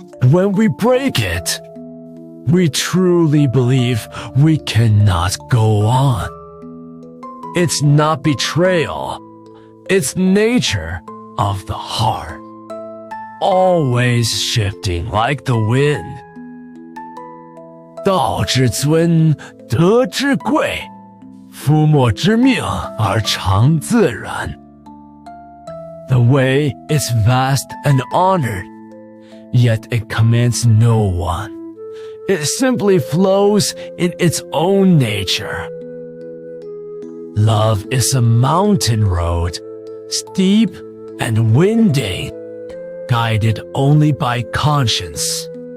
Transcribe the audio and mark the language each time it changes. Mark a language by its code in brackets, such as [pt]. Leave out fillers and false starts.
[en] When we break it, we truly believe we cannot go on. It's not betrayal, it's nature of the heart, always shifting like the wind. [zh] 道之尊，德之贵，夫莫之命而常自然。 [en] The way is vast and honored, yet it commands no one. It simply flows in its own nature. Love is a mountain road, steep and winding, guided only by conscience.